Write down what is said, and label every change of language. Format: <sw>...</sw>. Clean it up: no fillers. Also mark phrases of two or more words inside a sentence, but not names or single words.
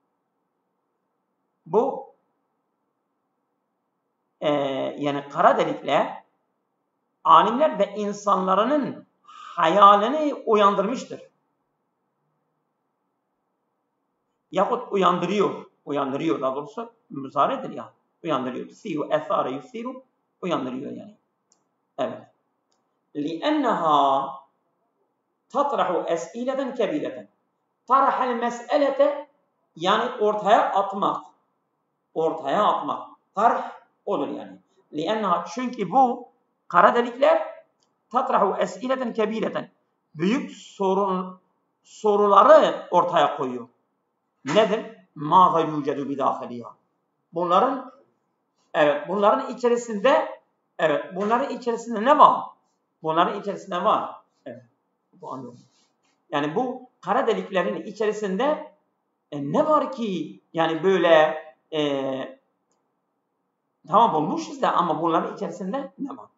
<tr>Bu yani kara delikle alimler ve insanların hayalini uyandırmıştır. Yahut uyandırıyor daha doğrusu müzaredir ya, uyandırıyor.</tr> <ar>تثير أثار يثير,</ar> <tr>uyandırıyor yani. Evet.</tr> <ar>لِأَنَّهَا تَطْرَحُ اَسْئِلَةً كَبِيرَةً. طَرَحَ الْمَسْأَلَةَ</ar> <tr>yani ortaya atmak. Tarh olur yani. لِأَنَّهَا çünkü bu kara delikler</tr> <ar>تَطْرَحُ اَسْئِلَةً كَبِيرَةً</ar> <tr>büyük soruları ortaya koyuyor. Nedir?</tr> <ar>مَاذَا يُوجَدُ بِدَاخِلِهَا.</ar> <tr>Bunların içerisinde ne var? Evet, bu anlıyorum. Yani bu kara deliklerin içerisinde ne var ki yani böyle tamam bulmuşuz da ama bunların içerisinde ne var?</tr>